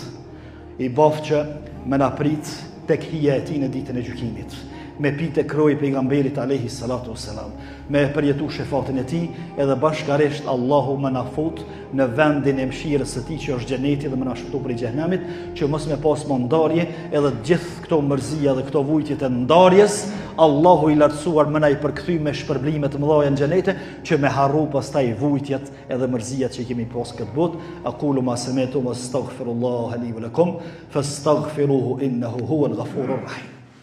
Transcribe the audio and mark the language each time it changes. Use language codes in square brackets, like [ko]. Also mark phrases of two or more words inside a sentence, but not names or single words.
[sq] I bof që me na prit tek hija e tij në ditën e gjykimit, me pite kroj pejgamberit [ar] عليه الصلاة والسلام, [sq] me përjetu shefatin e tij, edhe bashkarisht Allahu më na fut në vendin e mëshirës së tij që është xheneti dhe më na shpëtu prej xhenemit, që mos me pas më ndarje, edhe gjithë këto mërzia dhe këto vujtjet e ndarjes, Allahu i lartësuar më na i përkthy me shpërblime të mëdha në xhenete, që me harru pastaj vujtjet edhe mërzijat që kemi pas këtë botë. [ar] أقول ما سمعت وأستغفر الله لي ولكم فاستغفروه إنه هو الغفور الرحيم.